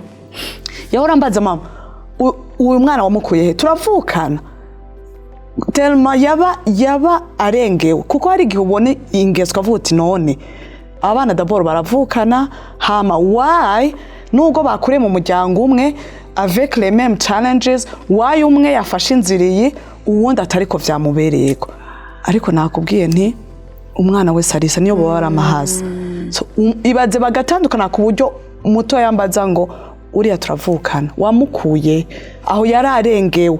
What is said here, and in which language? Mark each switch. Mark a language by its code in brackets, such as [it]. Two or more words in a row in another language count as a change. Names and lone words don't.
[rn] Yahora ambaza mama uyu mwana wamukuye he, turavukana. Telma yaba arengewe kuko hari igihe ubone ingeso kavuga uti none abana d'abord baravukana, hama why nubwo bakure mu muryango umwe [fr] avec les mêmes challenges, [rn] why umwe yafashe inziriyi uwundi atariko vyamubereyeko. Ariko nakubwiye nti umwana wese arisa niyo baba baramahaza. So ibaze bagatandukana ku buryo muto yambaza ngo uriya turavukana wamukuye aho yari arengewe.